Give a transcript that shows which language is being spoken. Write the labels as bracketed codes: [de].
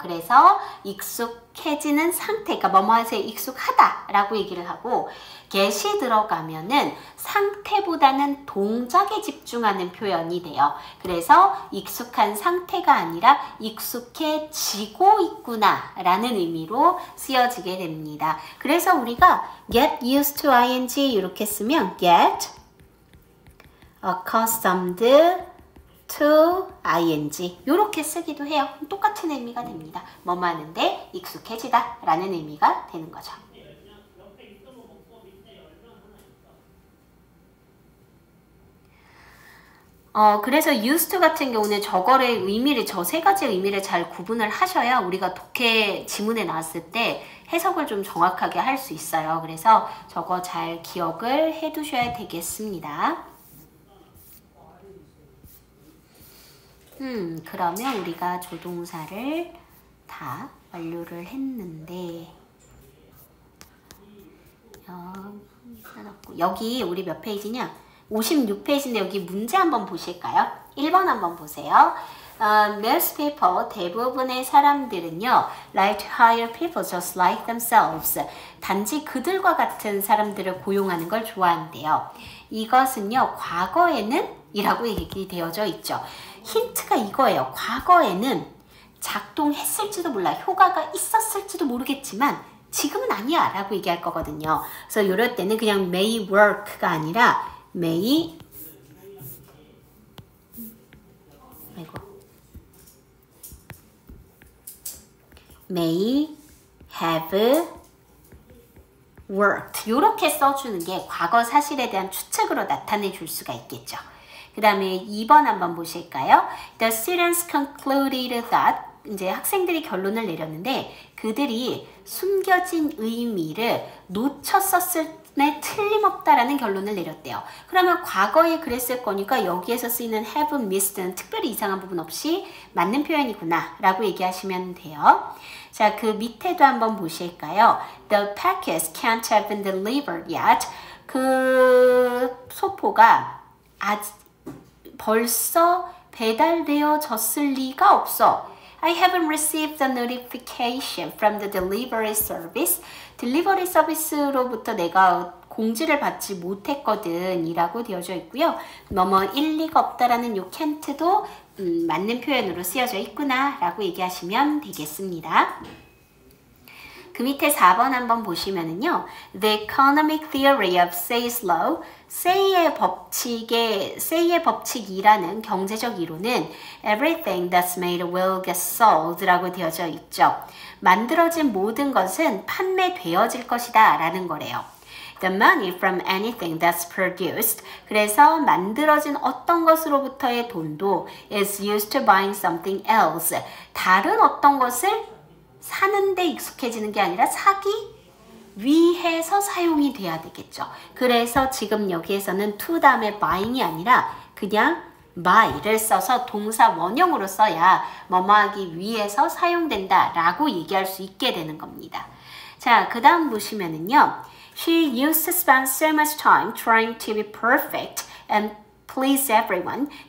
[ko] 그래서 익숙해지는 상태, 그러니까 뭐뭐에 익숙하다 라고 얘기를 하고 get이 들어가면은 상태보다는 동작에 집중하는 표현이 돼요. 그래서 익숙한 상태가 아니라 익숙해지고 있구나 라는 의미로 쓰여지게 됩니다. 그래서 우리가 get used to ing 이렇게 쓰면 get accustomed to ing 이렇게 쓰기도 해요. 똑같은 의미가 됩니다. 뭐뭐 하는데 익숙해지다 라는 의미가 되는 거죠. 그래서 used to 같은 경우는 저거의 의미를 저 세 가지 의미를 잘 구분을 하셔야 우리가 독해 지문에 나왔을 때 해석을 좀 정확하게 할 수 있어요. 그래서 저거 잘 기억을 해 두셔야 되겠습니다. 그러면 우리가 조동사를 다 완료를 했는데 여기 우리 몇 페이지냐? 56페이지인데 여기 문제 한번 보실까요? 1번 한번 보세요. [en] Most people, [ko] 대부분의 사람들은요, [en] like to hire people just like themselves. [ko] 단지 그들과 같은 사람들을 고용하는 걸 좋아한대요. 이것은요, 과거에는 이라고 얘기되어져 있죠. 힌트가 이거예요. 과거에는 작동했을지도 몰라. 효과가 있었을지도 모르겠지만 지금은 아니야 라고 얘기할 거거든요. 그래서 이럴 때는 그냥 may work가 아니라 may have worked 이렇게 써주는 게 과거 사실에 대한 추측으로 나타내 줄 수가 있겠죠. 그 다음에 2번 한번 보실까요? [en] The students concluded that [ko] 이제 학생들이 결론을 내렸는데 그들이 숨겨진 의미를 놓쳤었을 때 틀림없다라는 결론을 내렸대요. 그러면 과거에 그랬을 거니까 여기에서 쓰이는 have missed는 특별히 이상한 부분 없이 맞는 표현이구나 라고 얘기하시면 돼요. 자, 그 밑에도 한번 보실까요? [en] The package can't have been delivered yet. [ko] 그 소포가 아직 벌써 배달되어졌을 리가 없어. [en] I haven't received a notification from the delivery service. [ko] 딜리버리 서비스로부터 내가 공지를 받지 못했거든 이라고 되어져 있고요. 뭐뭐 일리가 없다라는 요 can't도 맞는 표현으로 쓰여져 있구나 라고 얘기하시면 되겠습니다. 그 밑에 4번 한번 보시면은요. [en] The economic theory of Say's law, [ko] Say의 법칙이라는 경제적 이론은 [en] everything that's made will get sold [ko] 라고 되어져 있죠. 만들어진 모든 것은 판매되어질 것이다 라는 거래요. [en] The money from anything that's produced. [ko] 그래서 만들어진 어떤 것으로부터의 돈도 [en] is used to buying something else. [ko] 다른 어떤 것을 사는데 익숙해지는 게 아니라 사기 위해서 사용이 돼야 되겠죠. 그래서 지금 여기에서는 to 다음에 buying이 아니라 그냥 buy를 써서 동사 원형으로 써야 뭐뭐하기 위해서 사용된다 라고 얘기할 수 있게 되는 겁니다. 자, 그 다음 보시면은요. [en] She used to spend so much time trying to be perfect and please everyone.